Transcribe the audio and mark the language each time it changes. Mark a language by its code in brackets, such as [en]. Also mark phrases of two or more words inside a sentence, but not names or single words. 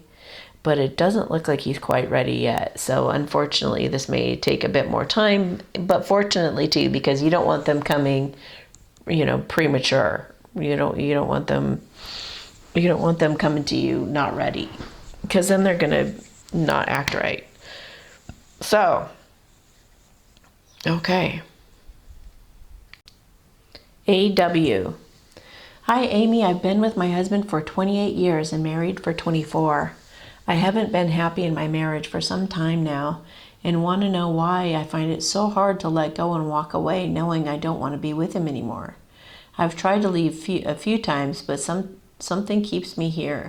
[en] But it doesn't look like he's quite ready yet. So unfortunately, this may take a bit more time, but fortunately too, because you don't want them coming, premature. You don't want them coming to you not ready, because then they're going to not act right. So, okay. AW. Hi, Amy. I've been with my husband for 28 years and married for 24. I haven't been happy in my marriage for some time now and want to know why I find it so hard to let go and walk away knowing I don't want to be with him anymore. I've tried to leave a few times, but something keeps me here.